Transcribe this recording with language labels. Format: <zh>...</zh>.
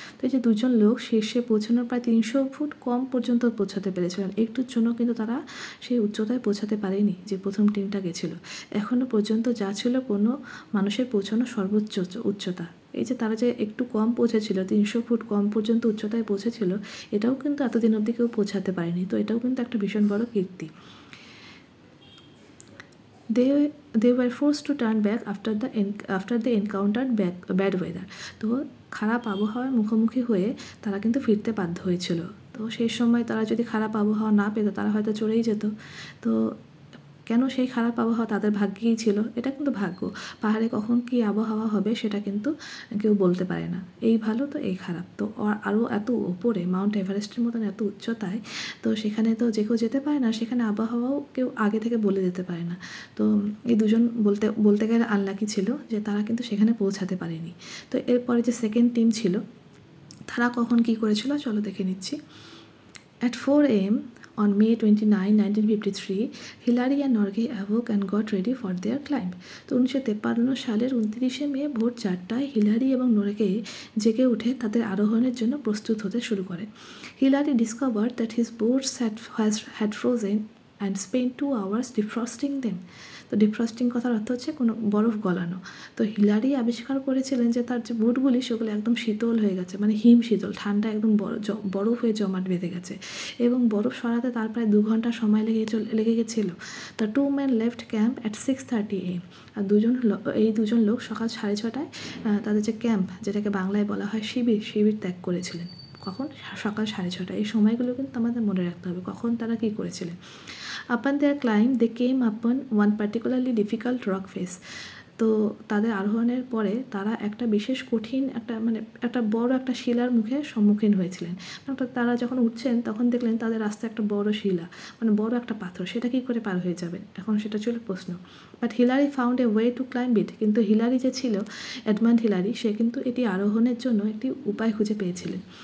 <bn>তো এই যে দুজন লোক শীর্ষে পৌঁছানোর প্রায় 300 ফুট কম পর্যন্ত পৌঁছাতে পেরেছিলেন, একটুর জন্য কিন্তু তারা সেই উচ্চতায় পৌঁছাতে পারেনি যে প্রথম টিমটা গেছিল। এখনও পর্যন্ত যা ছিল কোনো মানুষের পৌঁছানো সর্বোচ্চ উচ্চতা। এই যে তারা যে একটু কম পৌঁছেছিল, 300 ফুট কম পর্যন্ত উচ্চতায় পৌঁছেছিল, এটাও কিন্তু এতদিন অবধি কেউ পৌঁছাতে পারেনি। তো এটাও কিন্তু একটা ভীষণ বড় কীর্তি।</bn> <en>They were forced to turn back after they encountered bad weather.</en> <bn>তো খারাপ আবহাওয়ার মুখোমুখি হয়ে তারা কিন্তু ফিরতে বাধ্য হয়েছিল। তো সেই সময় তারা যদি খারাপ আবহাওয়া না পেত তারা হয়তো চলেই যেত। তো কেন সেই খারাপ আবহাওয়া তাদের ভাগ্যেই ছিল, এটা কিন্তু ভাগ্য। পাহাড়ে কখন কী আবহাওয়া হবে সেটা কিন্তু কেউ বলতে পারে না, এই ভালো তো এই খারাপ। তো আরও এত ওপরে মাউন্ট এভারেস্টের মতন এত উচ্চতায়, তো সেখানে তো যে কেউ যেতে পারে না, সেখানে আবহাওয়াও কেউ আগে থেকে বলে দিতে পারে না। তো এই দুজন বলতে গেলে আনলাকি ছিল যে তারা কিন্তু সেখানে পৌঁছাতে পারেনি। তো এরপরে যে সেকেন্ড টিম ছিল তারা কখন কী করেছিল চলো দেখে নিচ্ছি।</bn> <en>At 4 a.m. on May 29, 1953, Hillary and Norgay awoke and got ready for their climb.</en> <bn>তো 1953 সালের 29শে মে ভোর 4টায় হিলারি এবং নরগে জেগে উঠে তাদের আরোহণের জন্য প্রস্তুত হতে শুরু করে।</bn> <en>Hillary discovered that his boots had frozen and spent 2 hours defrosting them.</en> <bn>তো ডিফ্রস্টিং কথার অর্থ হচ্ছে কোনো বরফ গলানো। তো হিলারি আবিষ্কার করেছিলেন যে তার যে বুটগুলি সেগুলো একদম শীতল হয়ে গেছে, মানে হিম শীতল, ঠান্ডা একদম বরফ হয়ে জমাট বেঁধে গেছে এবং বরফ সরাতে তার প্রায় 2 ঘন্টা সময় লেগে গেছিলো।</bn> <en>The two man left camp at 6:30 AM।</en> <bn>আর এই দুজন লোক সকাল 6:30টায় তাদের যে ক্যাম্প, যেটাকে বাংলায় বলা হয় শিবির ত্যাগ করেছিলেন। কখন? সকাল 6:30। এই সময়গুলো কিন্তু আমাদের মনে রাখতে হবে কখন তারা কী করেছিলেন।</bn> <en>Upon their climb, they came upon one particularly difficult rock face.</en> <bn>তো তাদের আরোহণের পরে তারা একটা বিশেষ কঠিন একটা বড় একটা শিলার সম্মুখীন হয়েছিলেন। তারা যখন উঠছেন তখন দেখলেন তাদের রাস্তায় একটা বড় শিলা, মানে বড় একটা পাথর, সেটা কী করে পার হয়ে যাবেন, এখন সেটা ছিল প্রশ্ন।</bn> <en>But Hillary found a way to climb it.</en> <bn>কিন্তু হিলারি যে ছিল, এডমান্ড হিলারি, সে কিন্তু এটি আরোহণের জন্য একটি উপায় খুঁজে পেয়েছিলেন।</bn>